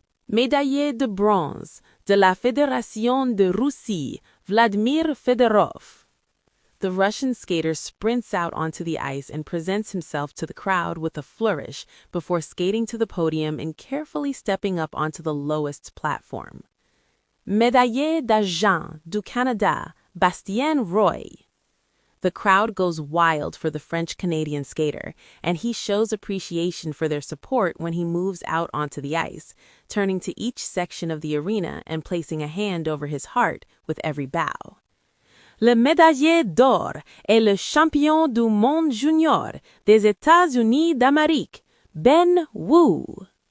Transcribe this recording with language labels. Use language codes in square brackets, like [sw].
[fr] Médaillé de bronze de la Fédération de Russie, Vladimir Fedorov. [en] The Russian skater sprints out onto the ice and presents himself to the crowd with a flourish before skating to the podium and carefully stepping up onto the lowest platform. [fr] Médaillé d'argent du Canada, Bastien Roy. [en] The crowd goes wild for the French-Canadian skater, and he shows appreciation for their support when he moves out onto the ice, turning to each section of the arena and placing a hand over his heart with every bow. [fr] Le médaillé d'or est le champion du monde junior des États-Unis d'Amérique, Ben Wu.